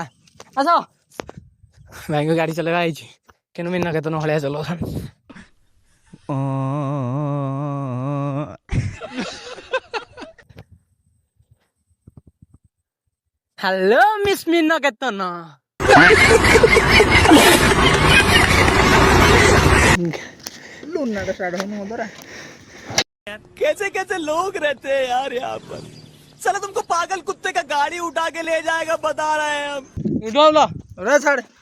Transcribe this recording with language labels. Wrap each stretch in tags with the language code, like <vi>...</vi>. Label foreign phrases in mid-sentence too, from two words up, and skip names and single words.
<or>ଆସ ଭାଇଙ୍କ ଗାଡ଼ି ଚଲେଇବା ହେଇଛି କିନ୍ତୁ ମିନ କେତନ ଭଳିଆ ଚଲଉଛନ୍ତି। ହ୍ୟାଲୋ ମିସ୍ ମିନ କେତନ।</or> <hi>कैसे कैसे लोग रहते हैं यार यहाँ पर। चलो तुमको पागल कुत्ते का गाड़ी उठा के ले जाएगा बता रहे हैं हम।</hi> <or>छाड़</or>